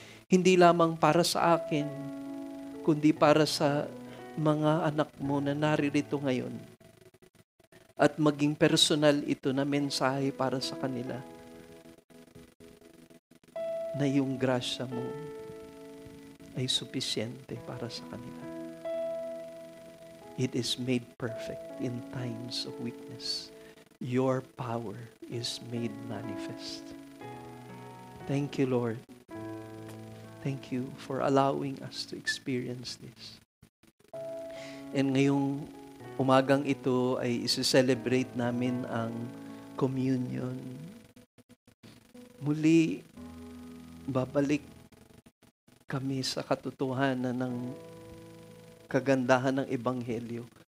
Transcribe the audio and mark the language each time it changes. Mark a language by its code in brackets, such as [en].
[tl] Hindi lamang para sa akin, kundi para sa mga anak mo na naririto ngayon. At maging personal ito na mensahe para sa kanila. Na yung grasya mo ay supisyente para sa kanila. [en] It is made perfect in times of weakness. Your power is made manifest. Thank you, Lord. Thank you for allowing us to experience this. [tl] And ngayong umagang ito ay isi-celebrate namin ang communion. Muli, babalik kami sa katotohanan ng kagandahan ng Ebanghelyo.